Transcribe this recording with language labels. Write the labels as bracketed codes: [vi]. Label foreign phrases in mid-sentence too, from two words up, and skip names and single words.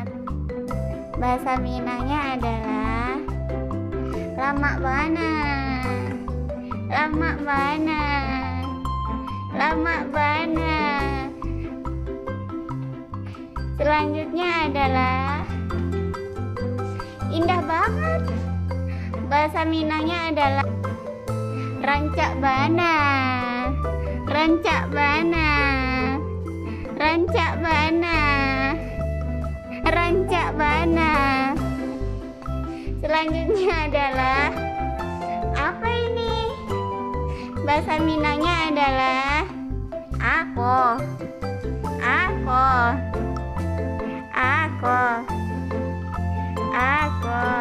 [id] Bahasa Minangnya adalah lama banget, lama banget, lama banget. Selanjutnya adalah indah banget. Bahasa Minangnya adalah [min] rancak bana, rancak bana, rancak bana, rancak bana. [id] Selanjutnya adalah apa ini? Bahasa Minangnya adalah aku, aku, aku, aku.